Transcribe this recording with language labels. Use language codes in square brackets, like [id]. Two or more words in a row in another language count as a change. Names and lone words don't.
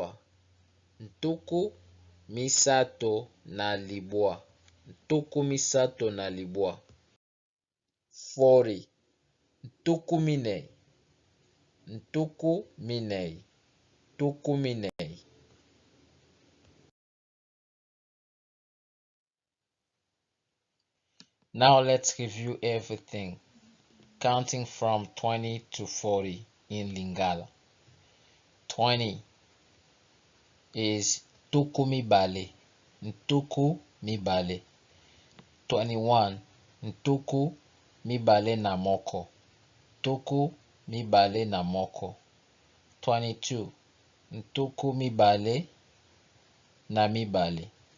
[ln] Ntuku misato na libwa. Ntuku misato na libwa. 40. Ntuku minei. Ntuku minei. Ntuku minei. [en] Now let's review everything, counting from 20 to 40 in Lingala. 20 is [ln] tuku mibale. Ntuku mibale. 21. Ntuku mibale na moko. Tuku mibale na moko. 22. Ntuku mibale na mibale.